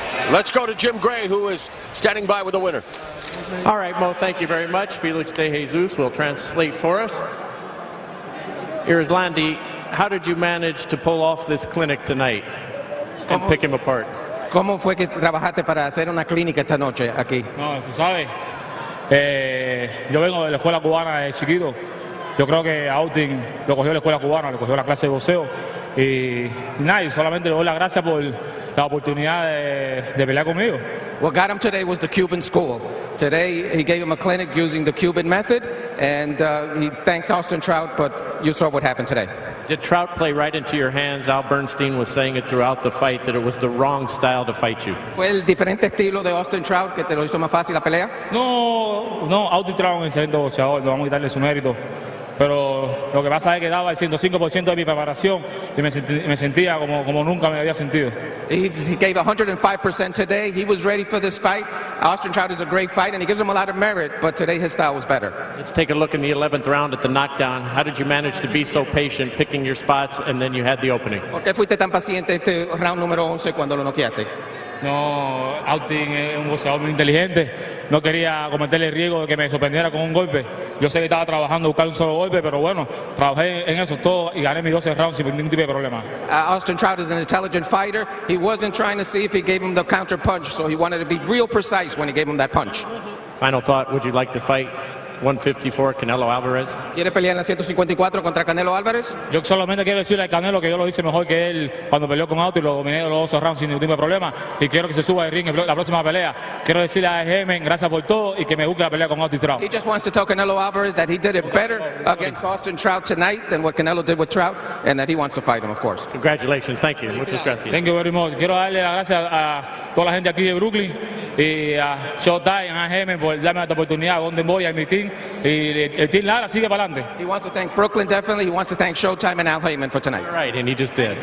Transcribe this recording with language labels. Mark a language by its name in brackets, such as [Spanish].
[English] Let's go to Jim Gray, who is standing by with the winner. All right, Mo, thank you very much. Felix De Jesus will translate for us. Erislandy, how did you manage to pull off this clinic tonight and pick him apart? [Spanish] ¿Cómo fue que trabajaste para hacer una clínica esta noche aquí? No, tú sabes, yo vengo de la escuela cubana de chiquito. Yo creo que Austin lo cogió la escuela cubana, le cogió la clase de boxeo. Y nada, y solamente le doy las gracias por la oportunidad de pelear conmigo. [English] What got him today was the Cuban school. Today he gave him a clinic using the Cuban method, and he thanks Austin Trout, but you saw what happened today. Did Trout play right into your hands? Al Bernstein was saying it throughout the fight that it was the wrong style to fight you. [Spanish] ¿Fue el diferente estilo de Austin Trout que te lo hizo más fácil la pelea? No, Austin Trout es un excelente boxeador, no vamos a quitarle su mérito. Pero lo que pasa es que daba el 105% de mi preparación y me sentía como nunca me había sentido. [English] He gave 105% today. He was ready for this fight. Austin Trout is a great fight, and he gives him a lot of merit, but today his style was better. Let's take a look in the 11th round at the knockdown. How did you manage to be so patient, picking your spots, and then you had the opening? [Spanish] ¿Por qué fuiste tan paciente este round número 11 cuando lo noqueaste? No, Austin es un boxeador muy inteligente. No quería cometerle el riesgo de que me sorprendiera con un golpe. Yo sé que estaba trabajando buscar un solo golpe, pero bueno, trabajé en eso todo y gané mis 12 rounds sin ningún tipo de problema. [English] Austin Trout is an intelligent fighter. He wasn't trying to see if he gave him the counter punch, so he wanted to be real precise when he gave him that punch. Final thought, would you like to fight 154 Canelo Alvarez? [Spanish] ¿Quiere pelear en la 154 contra Canelo Álvarez? Yo solamente quiero decirle al Canelo que yo lo hice mejor que él cuando peleó con Austin y lo dominé los 12 rounds sin ningún tipo de problema y quiero que se suba al ring en la próxima pelea. Quiero decirle a Gemen gracias por todo y que me busque la pelea con Austin Trout. [English] He just wants to tell Canelo Alvarez that he did it better against Austin Trout tonight than what Canelo did with Trout, and that he wants to fight him, of course. Congratulations, thank you. [Spanish] Muchas gracias. [English] Thank you very much. [Spanish] Quiero darle las gracias a toda la gente aquí de Brooklyn y a Showtime, a Gemen por darme esta oportunidad, a Golden Boy, a mi team y el team Lara sigue para adelante. [English] He wants to thank Brooklyn, definitely. He wants to thank Showtime and Al Heyman for tonight. All right, and he just did.